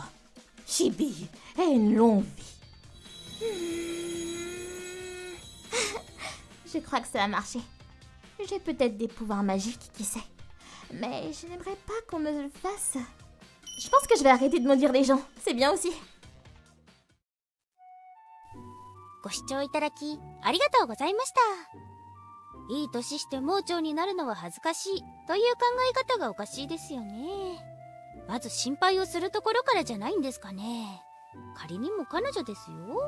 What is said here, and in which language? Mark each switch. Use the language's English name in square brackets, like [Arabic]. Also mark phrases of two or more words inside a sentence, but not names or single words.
[French] Chibi a une longue vie. Je crois que ça a marché. J'ai peut-être des pouvoirs magiques, qui sait. Mais je n'aimerais pas qu'on me le fasse. Je pense que je vais arrêter de maudire les gens. C'est bien aussi. [Japanese] ご視聴いただきありがとうございました。いい年して盲腸になるのは恥ずかしいという考え方がおかしいですよね。まず心配をするところからじゃないんですかね。仮にも彼女ですよ。